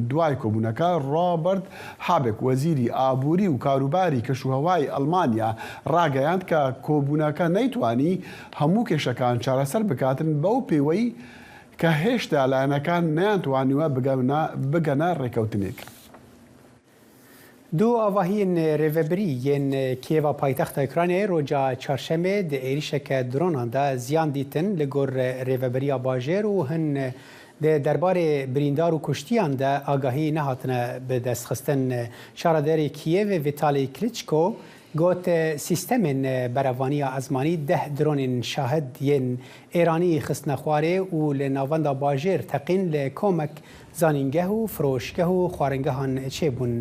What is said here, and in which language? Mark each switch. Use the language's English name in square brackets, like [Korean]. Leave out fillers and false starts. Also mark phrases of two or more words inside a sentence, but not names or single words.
[Central Kurdish] دوای کۆبوونەکە ڕۆبرت هابێک وەزیری ئابووری و کاروباری کەشوهەوای ئەڵمانیا ڕاگەیاند کە کۆبوونەکە نەیتوانی هەموو کێشەکان چارەسەر بکاتن بەو پێوەی کە هێشتا لایەنەکان نەیانتوانیوە بگەنە ڕێکەوتنێک. [Kurdish] دو آواهین ریوبری ین کیوا پایتخت اوکراینای روجا چهارشنبه د ایریشک درونان دا زیان دیتن لگور ریوبری باجر و هن درباره بریندار و کشتیان دا آگاهی نهاتنه به دست خستن شاردار کیو ویتالی کلیچکو گوت سیستم بروانی ازمانی 10 درون شاهد ین ایرانی خستنخواره و لناوندا باجر تقین لکومک زانینگه و فروشگه و خوارنگهان چه بون.